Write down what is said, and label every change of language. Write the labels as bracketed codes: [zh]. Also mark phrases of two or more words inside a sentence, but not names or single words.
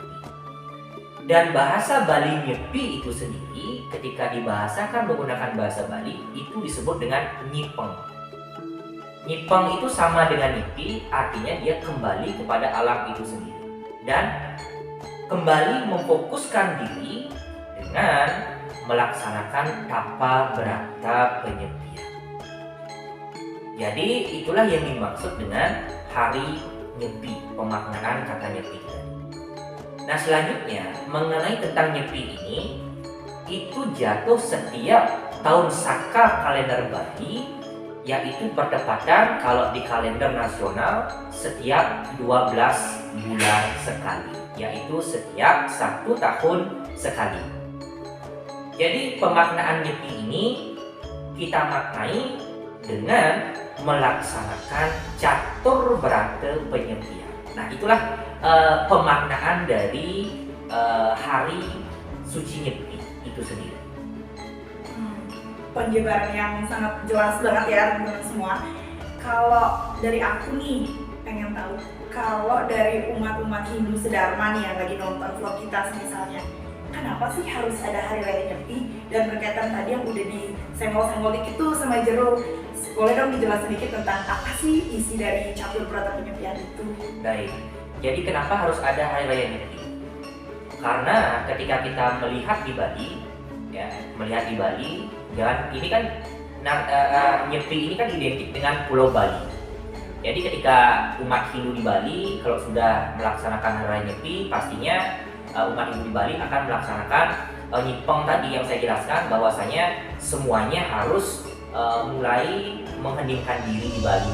[id] Dan bahasa Bali nyepi itu sendiri, ketika dibahasakan menggunakan bahasa Bali, itu disebut dengan nyipeng. Nyipeng itu sama dengan nyepi, artinya dia kembali kepada alam itu sendiri dan kembali memfokuskan diri dengan melaksanakan tapa berata penyepian. Jadi itulah yang dimaksud dengan hari nyepi, pemaknaan kata nyepi tadi. Nah, selanjutnya mengenai tentang nyepi ini, itu jatuh setiap tahun Saka kalender Bali, yaitu bertepatan kalau di kalender nasional setiap 12 bulan sekali, yaitu setiap 1 tahun sekali. Jadi pemaknaan nyepi ini kita maknai dengan melaksanakan catur berata penyepian. Nah, itulah pemaknaan dari hari suci nyepi itu sendiri. Penjabaran yang sangat jelas banget ya teman-teman semua. Kalau dari aku nih pengen tahu, kalau dari umat-umat Hindu sedharma nih yang lagi nonton vlog kita misalnya, kenapa sih harus ada Hari Raya Nyepi? Dan berkaitan tadi yang udah disenggol-senggol dikit tuh sama Jero, boleh dong dijelasin sedikit tentang apa sih isi dari catur berata penyepian itu? Baik, jadi kenapa harus ada Hari Raya Nyepi? Karena ketika kita melihat di Bali, dan ini kan nyepi ini kan identik dengan Pulau Bali. Jadi ketika umat Hindu di Bali kalau sudah melaksanakan Hari Raya Nyepi, pastinya umat Hindu di Bali akan melaksanakan nyipeng tadi yang saya jelaskan, bahwasanya semuanya harus mulai mengheningkan diri di Bali.